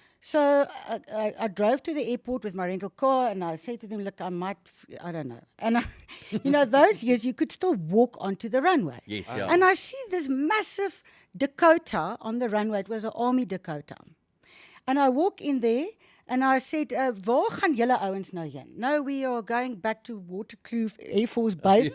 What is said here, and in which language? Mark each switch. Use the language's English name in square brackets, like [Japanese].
[English] So I drove to the airport with my rental car and I said to them, look, I don't know. And, those years you could still walk onto the runway. Yes, yeah. And I see this massive Dakota on the runway. It was an army Dakota. And I walk in there And I said, [Afrikaans] waar gaan julle ouens nou heen? [English] No, we are going back to Waterkloof Air Force Base.